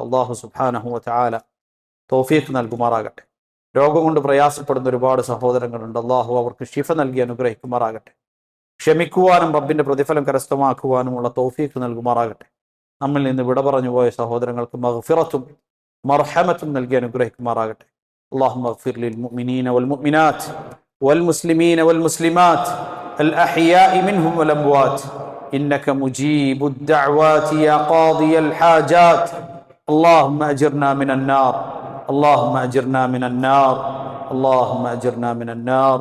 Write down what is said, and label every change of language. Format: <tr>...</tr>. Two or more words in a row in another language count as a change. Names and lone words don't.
<ar>الله سبحانه وتعالى</ar> <ml>തൗഫീഖ് നൽകുമാറാകട്ടെ. രോഗം കൊണ്ട് പ്രയാസപ്പെടുന്ന ഒരുപാട് സഹോദരങ്ങളുണ്ട്. അല്ലാഹു അവർക്ക് ശിഫ നൽകി അനുഗ്രഹിക്കുമാറാകട്ടെ. ക്ഷമിക്കുവാനും റബ്ബിന്റെ പ്രതിഫലം കരസ്ഥമാക്കുവാനുമുള്ള തൗഫീഖ് നൽകുമാറാകട്ടെ. നമ്മിൽ നിന്ന് വിട പറഞ്ഞു പോയ സഹോദരങ്ങൾക്ക് മഗ്ഫിറത്തും മർഹമത്തും നൽകി അനുഗ്രഹിക്കുമാറാകട്ടെ.</ml> <ar>اللهم اغفر للمؤمنين والمؤمنات والمسلمين والمسلمات الأحياء منهم والأموات إنك مجيب الدعوات يا قاضي الحاجات. اللهم أجرنا من النار، اللهم أجرنا من النار، اللهم أجرنا من النار.</ar>